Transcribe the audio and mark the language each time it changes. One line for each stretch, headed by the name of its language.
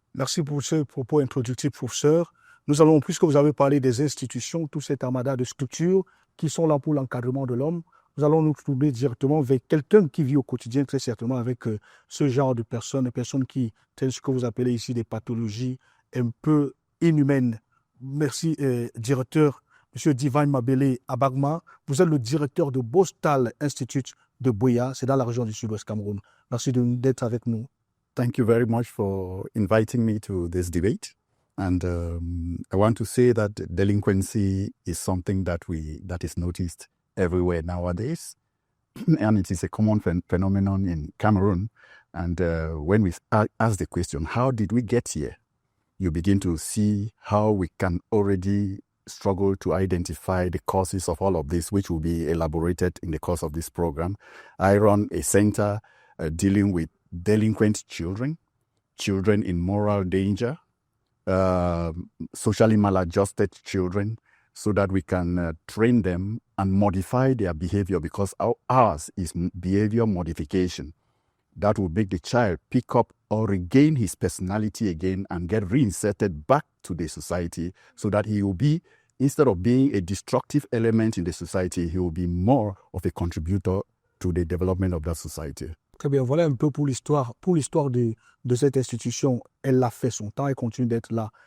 French: Merci pour ce propos introductif, professeur. Nous allons, puisque vous avez parlé des institutions, tout cet armada de structures qui sont là pour l'encadrement de l'homme, nous allons nous tourner directement vers quelqu'un qui vit au quotidien, très certainement, avec ce genre de personnes, des personnes qui, telles ce que vous appelez ici des pathologies un peu inhumaines. Merci, directeur, M. Divine Mabele Abangma. Vous êtes le directeur de Borstal Institute de Buea, c'est dans la région du Sud-Ouest Cameroun. Merci d'être avec nous.
English: Thank you very much for inviting me to this debate. And I want to say that delinquency is something that is noticed everywhere nowadays, and it is a common phenomenon in Cameroon. And when we ask the question, how did we get here? You begin to see how we can already struggle to identify the causes of all of this, which will be elaborated in the course of this program. I run a center dealing with delinquent children in moral danger, socially maladjusted children, so that we can train them and modify their behavior, because ours is behavior modification. That will make the child pick up or regain his personality again and get reinserted back to the society, so that he will be, instead of being a destructive element in the society, he will be more of a contributor to the development of that society.
French: Très bien, voilà un peu pour l'histoire de cette institution. Elle a fait son temps et continue d'être là.